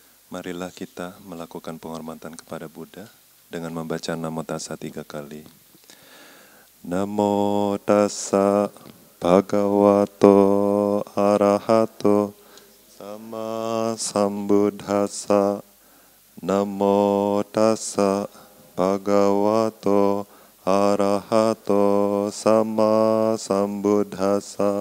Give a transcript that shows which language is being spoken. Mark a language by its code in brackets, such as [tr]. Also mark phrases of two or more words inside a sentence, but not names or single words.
[id] Marilah kita melakukan penghormatan kepada Buddha dengan membaca Namo Tassa 3 kali. [pi] Namo Tassa Bhagavato Arahato Sama Sambuddhassa. Namo Tassa Bhagavato Arahato Sama Sambuddhassa.